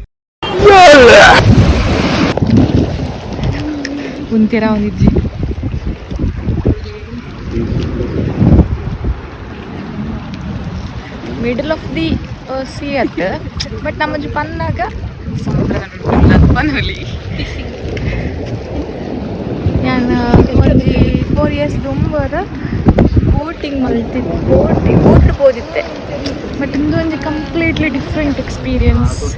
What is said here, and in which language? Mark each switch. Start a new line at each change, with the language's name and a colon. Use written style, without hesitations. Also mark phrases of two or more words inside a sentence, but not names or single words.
English: ಉಂತಿರ ಅವನಿಜ್ಜಿ middle of the sea at.
Tulu: ಬಟ್ ನಮ್ಮಜ್ಜಿ ಪನ್ನಾಗ ಸಮುದ್ರ ಪನ್ನಲಿ. ನಾನು ಒಂಜಿ 4 years ದುಂಬರ ಬೋಟಿಂಗ್ ಮಲ್ತಿದ್ದೆ. ಬೋಟ್ ಬೋದಿತ್ತೆ. ಬಟ್ ಇಂದು ಒಂದು
English: completely different experience.